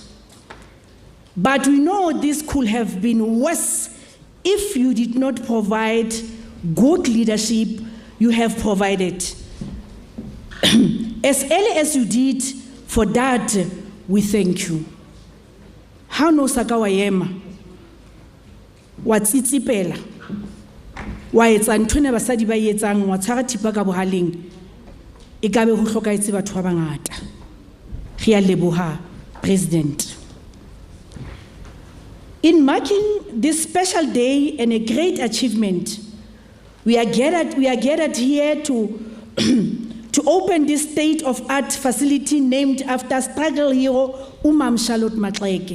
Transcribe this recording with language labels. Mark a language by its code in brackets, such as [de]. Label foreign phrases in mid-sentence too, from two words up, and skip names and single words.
[en] But we know this could have been worse if you did not provide good leadership you have provided. As early as you did, for that, we thank you. How no sakawayema? Watsitsipela. [st] Wa etsa nthone basadi ba etsang wa tshara thipa ka bohaleng. E ka be ho hlokaetse batho ba bangata. Re a leboha, President. [en] In marking this special day and a great achievement, we are gathered here to open this state-of-art facility named after struggle hero Umam Charlotte Maxeke.